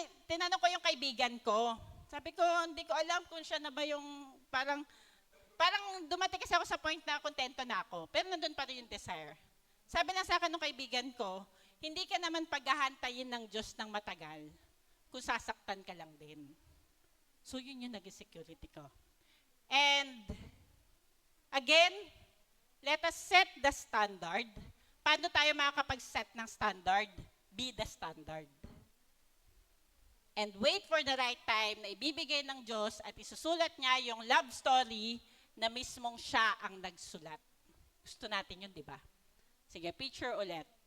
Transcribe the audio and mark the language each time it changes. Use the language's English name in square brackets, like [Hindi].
[Filipino] Tinanong ko yung kaibigan ko. Sabi ko, hindi ko alam kung siya na ba yung parang dumating kasi ako sa point na kontento na ako. Pero nandun pa rin yung desire. Sabi na sa akin ng kaibigan ko, hindi ka naman paghahantayin ng Diyos ng matagal kung sasaktan ka lang din. So yun yung naging security ko. [English] And again, let us set the standard. [Filipino] Paano tayo makakapag-set ng standard? [English] Be the standard. And wait for the right time [Filipino] na ibibigay ng Diyos at isusulat niya yung love story na mismong siya ang nagsulat. Gusto natin yun, di ba? Sige, picture ulit.